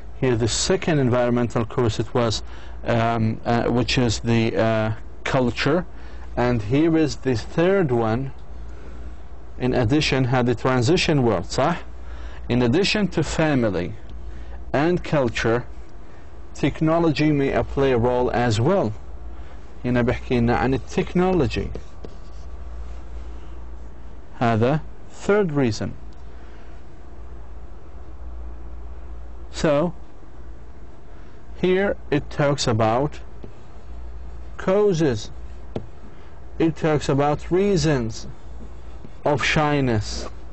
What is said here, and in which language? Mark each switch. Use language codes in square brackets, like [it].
[en] Here the second environmental cause, it was which is the culture, and here is the third one. In addition, had the transition word, [ar] صح? [en] In addition to family and culture, technology may play a role as well. [ar] هنا بحكي لنا عن التكنولوجي. هذا [en] third reason. So here it talks about causes. It talks about reasons of shyness.